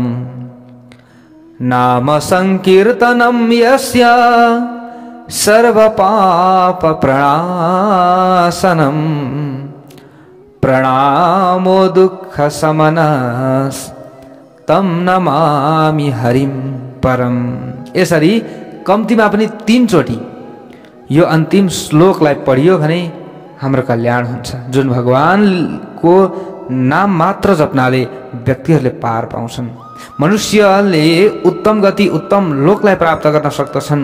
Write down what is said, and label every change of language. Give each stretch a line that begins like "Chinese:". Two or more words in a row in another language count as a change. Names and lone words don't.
Sanskrit: नाम संकीर्तनं यस्य सर्वपापप्रणाशनं प्रणामो दुःखशमनस् तं नमामि हरिं परम।
Nepali: यसरी कम्तीमा पनि 3 चोटि यो अन्तिम श्लोकलाई पढियो भने हाम्रो कल्याण हुन्छ। जुन भगवानको नाम मात्र जप्नाले व्यक्तिहरूले पार पाउँछन्। मनुष्यले उत्तम गति उत्तम लोकलाई प्राप्त गर्न सक्दछन्।